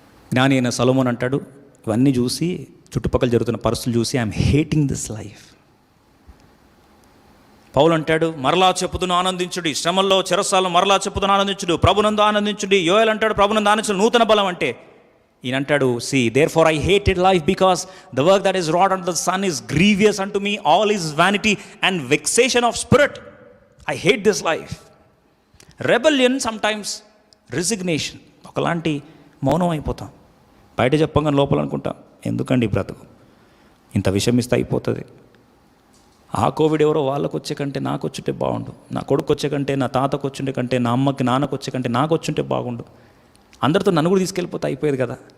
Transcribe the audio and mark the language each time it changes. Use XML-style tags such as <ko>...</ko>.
<te>జ్ఞాని అయిన సొలొమోను అంటాడు, ఇవన్నీ చూసి, చుట్టుపక్కల జరుగుతున్న పరిస్థితులు చూసి</te> <en>I'm hating this life.</en> <te>పౌలు అంటాడు, మరలా చెప్పుతున్న ఆనందించుడి, శ్రమల్లో చెరసాలను మరలా చెప్పుతున్న ఆనందించుడు, ప్రభునందు ఆనందించుడి. యోయేలు అంటాడు, ప్రభునందు ఆనందించుడు, నూతన బలం అంటే. ఈయన అంటాడు,</te> <en>see therefore I hated life because the work that is wrought under the sun is grievous unto me, all is vanity and vexation of spirit. I hate this life. Rebellion, sometimes resignation.</en> <te>ఒకలాంటి మౌనం అయిపోతాం. బయట చెప్పంగా లోపల అనుకుంటాం, ఎందుకండి బ్రతుకు, ఇంత విషయం ఇస్తే అయిపోతుంది. ఆ కోవిడ్ ఎవరో వాళ్ళకు వచ్చే కంటే నాకు వచ్చుంటే బాగుండు, నా కొడుకు వచ్చే కంటే, నా తాతకు వచ్చుంటే కంటే, నా అమ్మకి నాన్నకు వచ్చే కంటే నాకు వచ్చుంటే బాగుండు, అందరితో నన్ను కూడా తీసుకెళ్ళిపోతే అయిపోయేది కదా.</te>